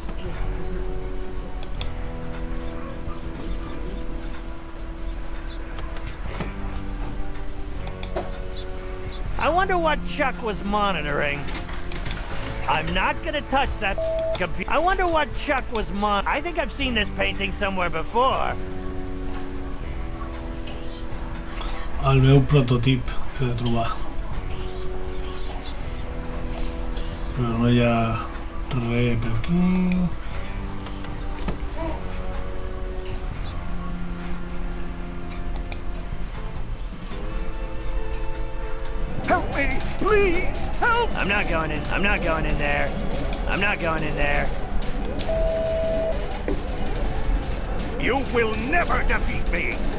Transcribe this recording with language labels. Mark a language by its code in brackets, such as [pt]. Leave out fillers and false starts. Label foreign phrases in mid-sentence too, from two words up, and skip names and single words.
[en] I wonder what Chuck was monitoring. I'm not gonna touch that computer. I wonder what Chuck was I think I've seen this painting somewhere before. [ca] El meu prototip he de trobar. Però no hi ha res per aquí. [en] Help me, please! Help! I'm not going in. I'm not going in there. I'm not going in there. You will never defeat me!